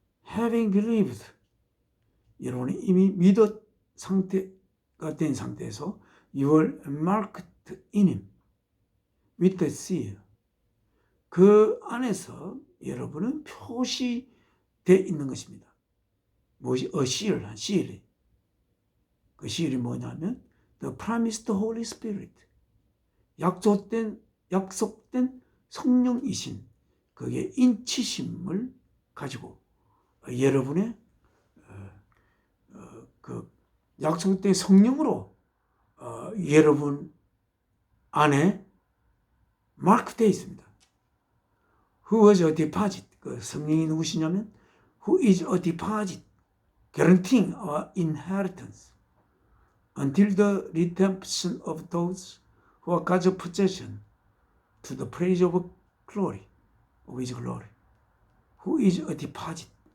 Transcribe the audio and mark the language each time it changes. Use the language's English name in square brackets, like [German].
[English] having believed [Korean] 여러분이 이미 믿었 상태가 된 상태에서 [English] you are marked in him with the seal [Korean] 그 안에서 여러분은 표시되어 있는 것입니다. 무엇이 seal, seal이 그 seal이 뭐냐면 [English] the promised Holy Spirit [Korean] 약속된 성령이신 그게 인치심을 가지고 여러분의 그 약속된 성령으로 여러분 안에 마크되어 있습니다. [English] Who was a deposit? [Korean] 그 성령이 누구시냐면 [English] Who is a deposit? Guaranteeing our inheritance until the redemption of those who are God's possession to the praise of glory, of his glory, who is a deposit.